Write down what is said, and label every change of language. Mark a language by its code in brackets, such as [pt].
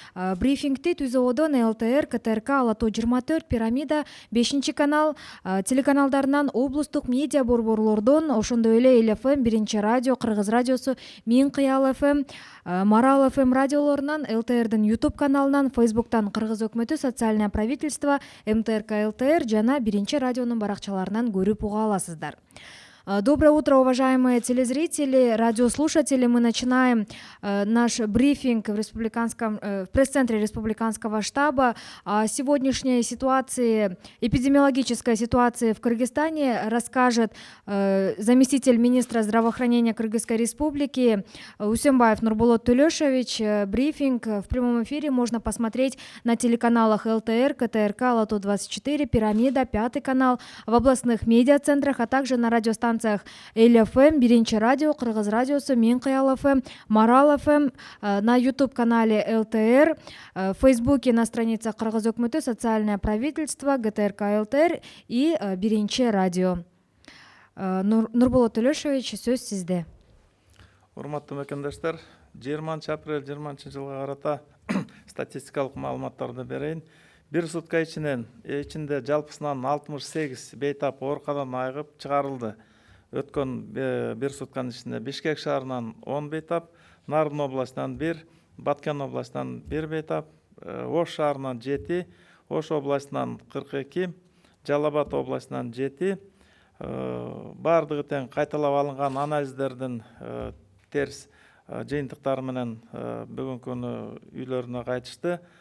[ky] Брифингти Түзө Одон, ЛТР, КТРК, Ала Тоо 24, Пирамида, 5-канал телеканалдарынан, облустук медиа борборлордон, ошондой эле эл-ФМ, 1-радио, Кыргыз радиосу, Миң Кыял ФМ, Марал ФМ радиолорунан, ЛТРдин YouTube каналынан, Фейсбуктан Кыргыз өкмөтү социальное правительство, МТРК ЛТР жана 1-радионун баракчаларынан көрүп уга аласыздар. [ru] Доброе утро, уважаемые телезрители, радиослушатели. Мы начинаем наш брифинг в пресс-центре Республиканского штаба о сегодняшней ситуации, эпидемиологической ситуации в Кыргызстане расскажет заместитель министра здравоохранения Кыргызской Республики Үсөнбаев Нурболот Төлөшович. Брифинг в прямом эфире можно посмотреть на телеканалах ЛТР, КТРК, Ала Тоо 24, Пирамида, 5 канал, в областных медиацентрах, а также на радиостанциях эл-ФМ, 1-радио, Кыргыз радиосу, Миң Кыял ФМ, Марал ФМ, на YouTube-канале ЛТР, в Фейсбуке на страницах Кыргыз өкмөтү социальное правительство, ГТРК ЛТР и 1-радио. [ky] Нурболот Төлөшович, сөз сизде. Урматтуу мекендештер, 20 апрель 20 жылга карата статистикалык маалыматтарды берейин. Бир сутка ичинде жалпысынан 68 бейтап ооруканадан айыгып чыгарылды. Өткөн бир сутканын ичинде Бишкек шаарынан 10 бейтап, Нарын областынан 1, Баткен областынан 1 бейтап, Ош шаарынан 7, Ош областынан 42, Жалал Абад областынан 7, бардыгы тең кайталап алынган анализдердин терс жыйынтыктары менен бүгүнкү күнү үйлөрүнө кайтышты.